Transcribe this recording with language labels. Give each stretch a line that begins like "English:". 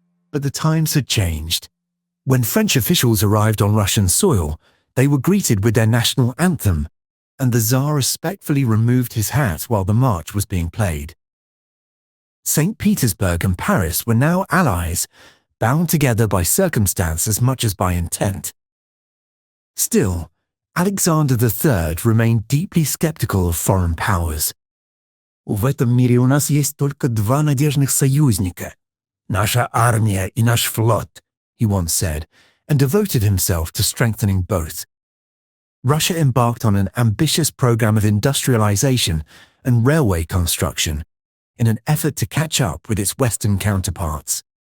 English: But the times had changed. When French officials arrived on Russian soil, they were greeted with their national anthem, and the Tsar respectfully removed his hat while the march was being played. St. Petersburg and Paris were now allies, bound together by circumstance as much as by intent. Still, Alexander III remained deeply skeptical of foreign powers.
Russian: «В этом мире у нас есть только два надежных союзника. Наша армия и наш флот»,
English: he once said, and devoted himself to strengthening both. Russia embarked on an ambitious program of industrialization and railway construction in an effort to catch up with its Western counterparts.